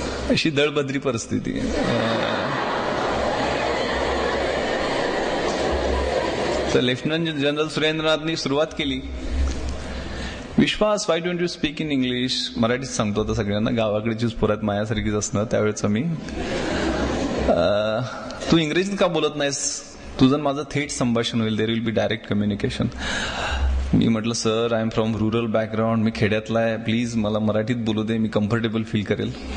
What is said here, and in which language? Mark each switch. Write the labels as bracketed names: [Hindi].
[Marathi] अशी दळबद्री परिस्थिती. तर लेफ्टनंट जनरल सुरेंद्रनाथनी सुरुवात केली. [English] Vishwas, why don't you speak in English. [Marathi] मराठीत सांगतो आता सगळ्यांना, गावाकडचीच पुरात मायासारखीच असणं त्यावेळेच मी. तू इंग्रजीत का बोलत नाहीस, तुझं माझं थेट संभाषण होईल, [English] There will be direct communication. [Marathi] मी म्हटलं sir, [English] I am from rural background, [Marathi] मी खेड्यातला आहे, प्लीज मला मराठीत बोलू दे, मी कम्फर्टेबल फील करेल.